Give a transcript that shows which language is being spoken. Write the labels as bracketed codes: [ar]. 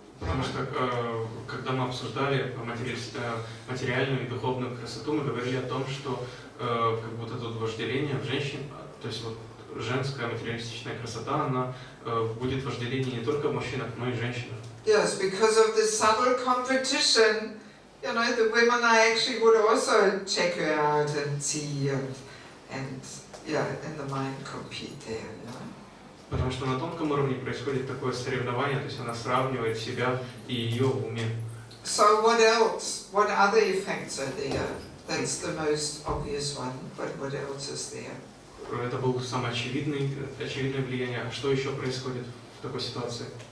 [ru] Потому что, когда мы обсуждали материальную и духовную красоту, мы говорили о том, что как вот это вожделение в женщин, то есть вот женская материалистичная красота, она будет вожделение не только в мужчинах, но и в женщинах. [en] Yes, because of the subtle competition, the women actually would also check her out and see and in the mind compete there. [ru] Потому что на тонком уровне происходит такое соревнование, то есть она сравнивает себя и ее в уме. [en] So what else? What other effects are there? That's the most obvious one, but what else is there? [ru] Это было самое очевидное влияние. А что еще происходит в такой ситуации?